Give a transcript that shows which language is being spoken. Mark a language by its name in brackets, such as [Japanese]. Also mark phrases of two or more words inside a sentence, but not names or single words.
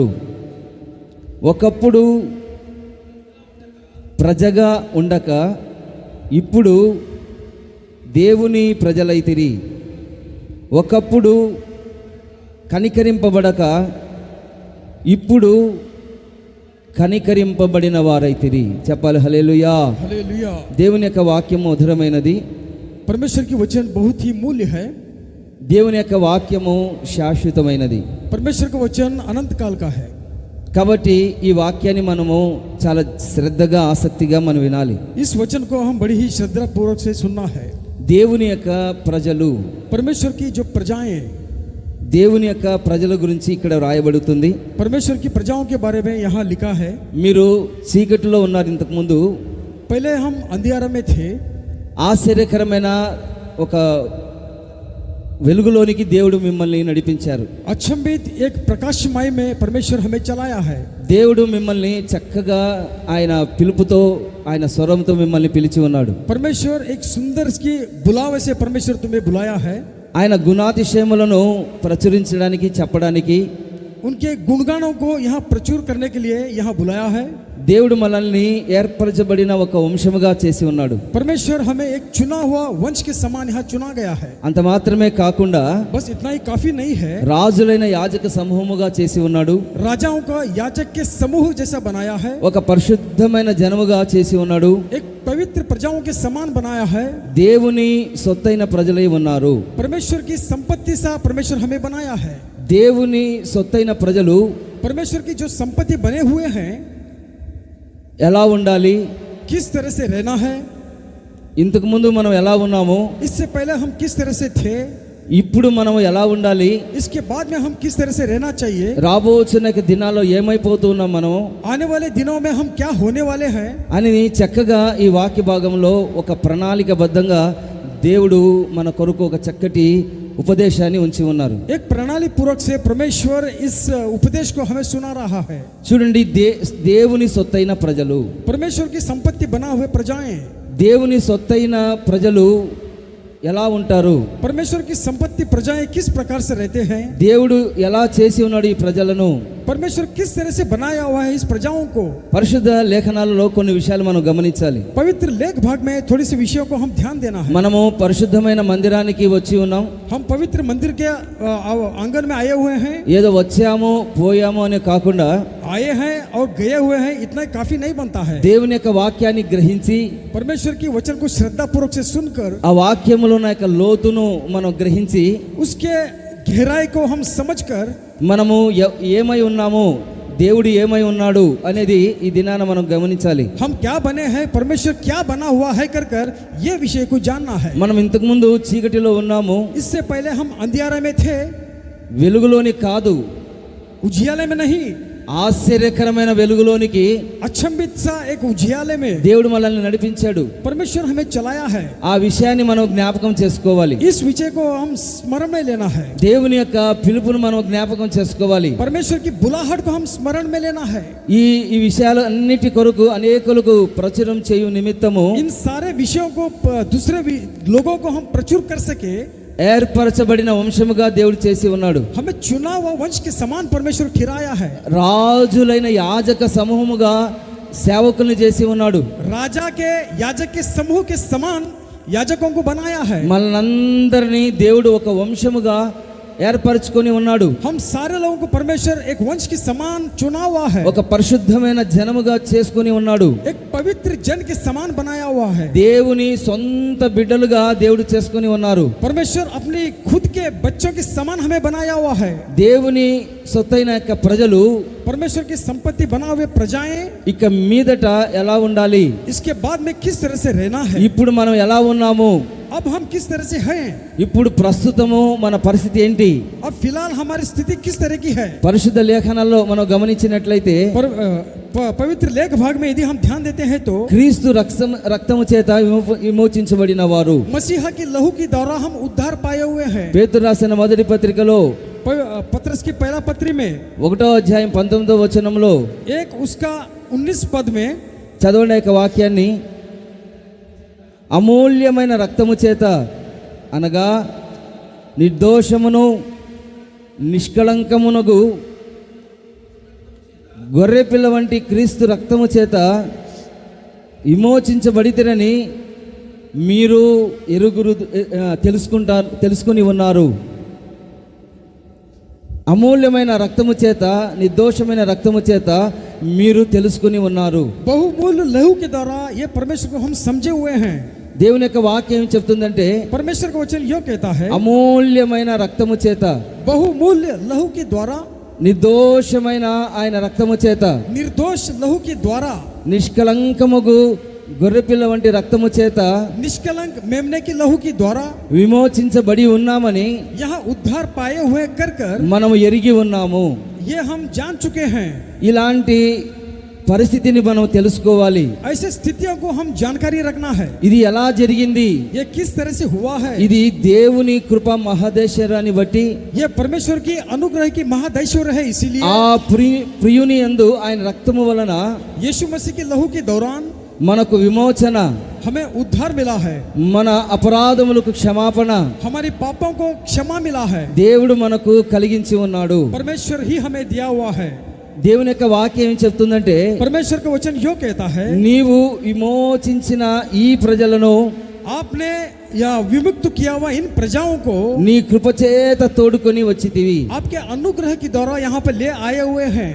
[Telugu] ఒకప్పుడు ప్రజగా ఉండక ఇప్పుడు దేవుని ప్రజలైతిరి. ఒకప్పుడు కనికరింపబడక ఇప్పుడు కనికరింపబడిన వారైతిరి. చెప్పాలి హల్లెలూయా. [Hindi] हालेलुया. [Telugu] దేవుని యొక్క వాక్యము మధురమైనది. [Hindi] परमेश्वर की वचन बहुत ही मूल्य है. [Telugu] దేవుని యొక్క వాక్యము శాశ్వతమైనది. [Hindi] परमेश्वर का वचन अनंत काल का है. [Telugu] కాబట్టి ఈ వాక్యాన్ని మనము చాలా శ్రద్ధగా ఆసక్తిగా మనం వినాలి. [Hindi] इस वचन को हम बड़ी ही श्रद्धा पूर्वक से सुनना है. [Telugu] దేవుని యొక్క ప్రజలు, [Hindi] परमेश्वर की जो प्रजाएं, [Telugu] దేవుని యొక్క ప్రజల గురించి ఇక్కడ రాయబడుతుంది. [Hindi] परमेश्वर की प्रजाओं के बारे में यहाँ लिखा है. [Telugu] మీరు చీకటిలో ఉన్నారు ఇంతకుముందు. [Hindi] पहले हम अंधियारा में थे. [Telugu] ఆశ్చర్యకరమైన ఒక వెలుగులోనికి దేవుడు మిమ్మల్ని నడిపించారు. [Hindi] अचंभित एक प्रकाशमय में परमेश्वर हमें चलाया है. [Telugu] దేవుడు మిమ్మల్ని చక్కగా ఆయన పిలుపుతో, ఆయన స్వరంతో మిమ్మల్ని పిలిచి ఉన్నాడు. [Hindi] परमेश्वर एक सुंदर की बुलावे से परमेश्वर तुम्हें बुलाया है. [Telugu] ఆయన గుణాతిశయములను ప్రచురించడానికి, చెప్పడానికి, [Hindi] उनके गुणगानों को यहाँ प्रचुर करने के लिए यहाँ बुलाया है. [Telugu] దేవుడు మనల్ని ఏర్పరచబడిన ఒక వంశముగా చేసి ఉన్నాడు. [Hindi] परमेश्वर हमें एक चुना हुआ वंश के समान यहाँ चुना गया है. [Telugu] అంత మాత్రమే కాకుండా [Hindi] बस इतना ही काफी नहीं है. [Telugu] రాజులైన యాజక సమూహముగా చేసి ఉన్నాడు. [Hindi] राजाओं का याजक के समूह जैसा बनाया है. [Telugu] ఒక పరిశుద్ధమైన జనముగా చేసి ఉన్నాడు. [Hindi] एक पवित्र प्रजाओं के समान बनाया है. [Telugu] దేవుని సొత్తైన ప్రజలై ఉన్నారు. [Hindi] परमेश्वर की संपत्ति सा परमेश्वर हमें बनाया है. [Telugu] దేవుని సొత్తైన ప్రజలు [Hindi] परमेश्वर की जो संपत्ति बने हुए हैं, [Telugu] ఎలా ఉండాలి, [Hindi] किस तरह से रहना है. [Telugu] ఇంతకు ముందు మనం ఎలా ఉన్నాము, [Hindi] इससे पहले हम किस तरह से थे, [Telugu] ఇప్పుడు మనం ఎలా ఉండాలి, [Hindi] इसके बाद में हम किस तरह से रहना चाहिए, [Telugu] రాబోతున్న దినాల్లో ఏమైపోతూ ఉన్నాం మనం [Hindi] आने वाले दिनों में हम क्या होने वाले हैं [Telugu] అని చక్కగా ఈ వాక్య భాగంలో ఒక ప్రణాళికబద్ధంగా దేవుడు మన కొరకు ఒక చక్కటి ఉపదేశాన్ని ఉంచి ఉన్నారు. [Hindi] एक प्रणाली पूर्वक से परमेश्वर इस उपदेश को हमें सुना रहा है. [Telugu] చూడండి, దేవుని సొత్తైన ప్రజలు, [Hindi] परमेश्वर की संपत्ति बना हुए प्रजाएं, [Telugu] దేవుని సొత్తైన ప్రజలు ఎలా ఉంటారు, [Hindi] परमेश्वर की संपत्ति प्रजाएं किस प्रकार से रहते हैं, [Telugu] దేవుడు ఎలా చేసి ఉన్నాడు ఈ ప్రజలను, [Hindi] परमेश्वर किस तरह से बनाया हुआ है इस प्रजाओं को. [Telugu] పరిశుద్ధ లేఖనాలలో కొన్ని విషయాలు మనం గమనించాలి. [Hindi] पवित्र लेख भाग में थोड़ी सी विषयों को हम ध्यान देना है. [Telugu] మనము పరిశుద్ధమైన మందిరానికి వచ్చి ఉన్నాం. [Hindi] हम पवित्र मंदिर के आंगन में आए हुए हैं. [Telugu] ఏదో వచ్చామో పోయామో అనే కాకుండా [Hindi] आए हैं और गए हुए हैं इतना काफी नहीं बनता है. [Telugu] దేవుని యొక్క వాక్యాన్ని గ్రహించి, [Hindi] परमेश्वर की वचन को श्रद्धा पूर्वक से सुनकर [Telugu] ఆ వాక్యములో ఉన్న యొక్క లోతును మనం గ్రహించి, [Hindi] उसके गहराई को हम समझकर [Telugu] మనము ఏమై ఉన్నామో, దేవుడు ఏమై ఉన్నాడు అనేది ఈ దినాన మనం గమనించాలి. [Hindi] हम क्या बने हैं, परमेश्वर क्या बना हुआ है कर ये विषय को जानना है. [Telugu] మనం ఇంతకు ముందు చీకటిలో ఉన్నాము, [Hindi] इससे पहले हम अंधियारे में थे. [Telugu] వెలుగులోని కాదు, [Hindi] उजियाले में नहीं, [Telugu] ఆశ్చర్యకరమైన వెలుగులోనికి [Hindi] अचंभित सा एक उजियाले में [Telugu] దేవుడు మనల్ని నడిపించాడు. [Hindi] परमेश्वर हमें चलाया है. [Telugu] ఆ విషయాన్ని మనం జ్ఞాపకం చేసుకోవాలి. [Hindi] इस विषय को हम स्मरण में लेना है. [Telugu] దేవుని యొక్క పిలుపును మనం జ్ఞాపకం చేసుకోవాలి. [Hindi] परमेश्वर की बुलाहट को हम स्मरण में लेना है. [Telugu] ఈ విషయాలు అన్నిటి కొరకు అనేకులకు ప్రచురం చేయు నిమిత్తము [Hindi] इन सारे विषयों को दूसरे लोगों को हम प्रचुर कर सके, [Telugu] ఏర్పరచబడిన వంశముగా దేవుడు చేసి ఉన్నాడు. [Hindi] हमें चुना हुआ वंश के समान परमेश्वर ठहराया है. [Telugu] రాజులైన యాజక సమూహముగా సేవకుల్ని చేసి ఉన్నాడు. [Hindi] राजा के याजक के समूह के समान याजकों को बनाया है। [Telugu] మనల్నందరినీ దేవుడు ఒక వంశముగా ఏర్పరచుకొని ఉన్నాడు. [Hindi] हम सारे लोगों को परमेश्वर एक वंश के समान चुना हुआ है, [Telugu] ఒక పరిశుద్ధమైన జనముగా చేసుకొని ఉన్నాడు. [Hindi] एक पवित्र जन के समान बनाया हुआ है। [Telugu] దేవుని సొంత బిడ్డలుగా దేవుడు చేసుకొని ఉన్నారు. [Hindi] परमेश्वर अपनी खुद के बच्चों के समान हमें बनाया हुआ है। [Telugu] దేవుని సొత్తైన యొక్క ప్రజలు [Hindi] परमेश्वर की संपत्ति बना हुए प्रजाएं [Telugu] ఇక మీదట ఎలా ఉండాలి, [Hindi] इसके बाद में किस तरह से रहना है, [Telugu] ఇప్పుడు మనం ఎలా ఉన్నాము, [Hindi] अब हम किस तरह से हैं, [Telugu] ఇప్పుడు ప్రస్తుతము మన పరిస్థితి ఏంటి, [Hindi] अब फिलहाल हमारी स्थिति किस तरह की है। [Telugu] పరిశుద్ధ లేఖనాల్లో మనం గమనించినట్లయితే [Hindi] पवित्र लेख भाग में यदि हम ध्यान देते हैं तो [Telugu] క్రీస్తు రక్తము చేత విమోచించబడిన వారు, [Hindi] मसीहा की लहू की द्वारा हम उद्धार पाए हुए हैं। [Telugu] పేతురు రాసిన మొదటి పత్రికలో [Hindi] पत्रस की पहला पत्री में [Telugu] 1వ అధ్యాయం 19వ వచనంలో [Hindi] एक उसका 19 पद में [Telugu] చదవండి యొక్క వాక్యాన్ని. అమూల్యమైన రక్తము చేత అనగా నిర్దోషమును నిష్కళంకమునగు గొర్రెపిల్ల వంటి క్రీస్తు రక్తము చేత విమోచించబడితిరని మీరు తెలుసుకుని ఉన్నారు. అమూల్యమైన రక్తము చేత, నిర్దోషమైన రక్తము చేత మీరు తెలుసుకుని ఉన్నారు. [Hindi] बहुमूल्य लहू के द्वारा ये परमेश्वर को हम समझे हुए हैं। [Telugu] దేవుని యొక్క వాక్యం ఏం చెప్తుందంటే, [Hindi] परमेश्वर का वचन यो कहता है [Telugu] అమూల్యమైన రక్తము చేత, [Hindi] बहुमूल्य लहू के द्वारा, [Telugu] నిర్దోషమైన ఆయన రక్తము చేత, [Hindi] निर्दोष लहू के द्वारा, [Telugu] నిష్కలంకముగు గొర్రెపిల్ల వంటి రక్తము చేత [Hindi] निष्कलंक मेमने की लहू की द्वारा [Telugu] విమోచించబడి ఉన్నామని [Hindi] यहाँ उद्धार पाए हुए कर कर [Telugu] మనము ఎరిగి ఉన్నాము. [Hindi] ये हम जान चुके हैं। [Telugu] ఇలాంటి పరిస్థితిని మనం తెలుసుకోవాలి. [Hindi] ऐसे स्थितियों को हम जानकारी रखना है। [Telugu] ఇది ఎలా జరిగింది, [Hindi] ये किस तरह से हुआ है, [Telugu] ఇది దేవుని కృప మహదేశ్వరాన్ని బట్టి [Hindi] ये परमेश्वर की अनुग्रह की महादैश्वर है। इसीलिए [Telugu] ఆ ప్రియుని యందు ఆయన రక్తము వలన [Hindi] यीशु मसीह की लहू के दौरान [Telugu] మనకు విమోచన, [Hindi] हमें उद्धार मिला है, [Telugu] మన అపరాధములకు క్షమాపణ [Hindi] हमारी पापों को क्षमा मिला है। [Telugu] దేవుడు మనకు కలిగించి ఉన్నాడు. [Hindi] परमेश्वर ही हमें दिया हुआ है। [Telugu] దేవుని యొక్క వాక్యం ఏం చెప్తుందంటే, [Hindi] परमेश्वर का वचन यो कहता है [Telugu] నీవు విమోచించిన ఈ ప్రజలను, [Hindi] आपने या विमुक्त किया हुआ इन प्रजाओं को [Telugu] నీ కృపచేత తోడుకొని వచ్చితివి, [Hindi] आपके अनुग्रह के द्वारा यहाँ पे ले आए हुए हैं।